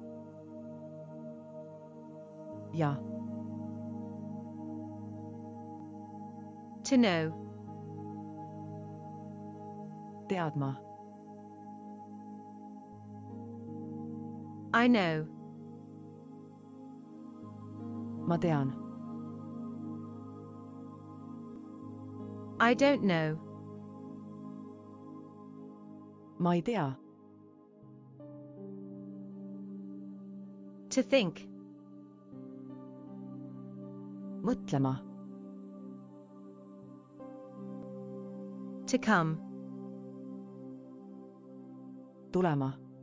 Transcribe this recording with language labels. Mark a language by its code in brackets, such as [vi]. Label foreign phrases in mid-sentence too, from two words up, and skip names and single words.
[et] ja, [en] to know, [et] teadma, [en] I know, [et] ma tean, [en] I don't know, [et] ma ei tea, [en] to think, [et] mõtlema, [en] to come, [et] tulema,